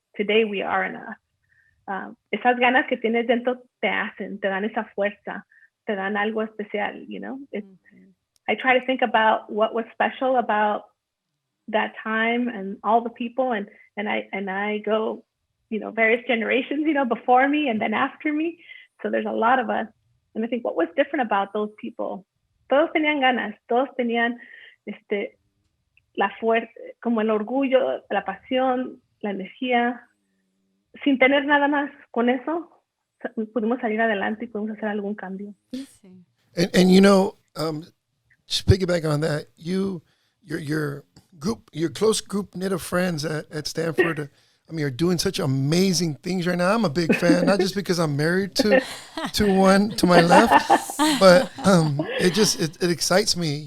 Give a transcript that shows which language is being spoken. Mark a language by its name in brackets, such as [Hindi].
[English] Today we are enough. [Spanish] Esas ganas que tienes dentro te dan esa fuerza, te dan algo especial, [English] I try to think about what was special about that time and all the people, and I go, various generations, before me and then after me. So there's a lot of us. And I think what was different about those people, [Spanish] todos tenían ganas, todos tenían la fuerza, como el orgullo, la pasión, la energía. Sin tener nada más, con eso pudimos salir adelante y pudimos hacer algún cambio. [English] And just piggyback on that, your group, your close group knit of friends at Stanford, are doing such amazing things right now. I'm a big fan, not just because I'm married to one to my left, but it excites me.